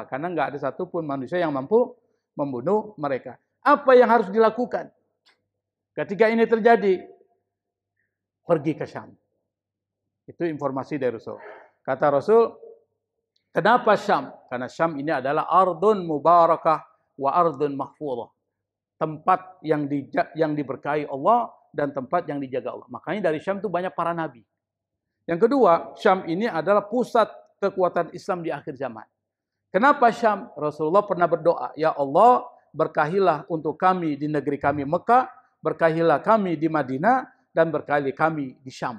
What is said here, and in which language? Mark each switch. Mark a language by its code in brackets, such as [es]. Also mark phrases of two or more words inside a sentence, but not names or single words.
[id] Karena nggak ada satupun manusia yang mampu membunuh mereka. Apa yang harus dilakukan? Ketika ini terjadi, pergi ke Syam. Itu informasi dari Rasul. Kata Rasul, kenapa Syam? Karena Syam ini adalah [ar] أرض مباركة وأرض محفوظة. [id] Tempat yang diberkahi Allah dan tempat yang dijaga Allah. Makanya dari Syam itu banyak para nabi. Yang kedua, Syam ini adalah pusat kekuatan Islam di akhir zaman. Kenapa Syam? Rasulullah pernah berdoa, ya Allah, berkahilah untuk kami di negeri kami Mekah, berkahilah kami di Madinah, dan berkahilah kami di Syam.